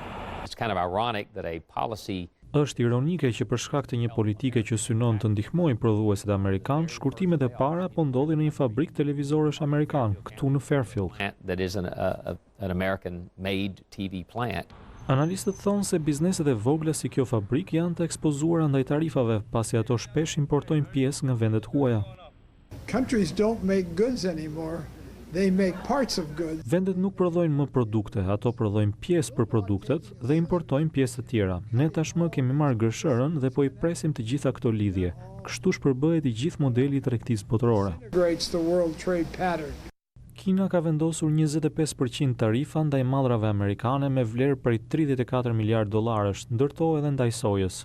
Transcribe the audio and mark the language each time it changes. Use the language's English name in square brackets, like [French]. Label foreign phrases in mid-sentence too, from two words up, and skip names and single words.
[Albanian] Është ironike që për shkak të një politike që synon të ndihmojë prodhuesit amerikanë, shkurtimet e para po ndodhin në një fabrikë televizorësh amerikan, këtu në Fairfield. Analistët thonë se bizneset e vogla si kjo fabrik janë të ekspozuara ndaj tarifave, pasi ato shpesh importojnë pjesë nga vendet huaja. [English] Countries don't make goods anymore. They make parts of goods. [Albanian] Vendet nuk prodhojnë më produkte, ato prodhojnë pjesë për produktet dhe importojnë pjesë të tjera. Ne tashmë kemi marrë gërshërën dhe po i presim të gjitha këto lidhje. Kështu shpërbëhet i gjithë modeli i tregtisë botërore. Kina ka vendosur 25% tarifa ndaj mallrave amerikane me vlerë prej 34 miliard dollarësh, ndërto edhe ndaj sojës.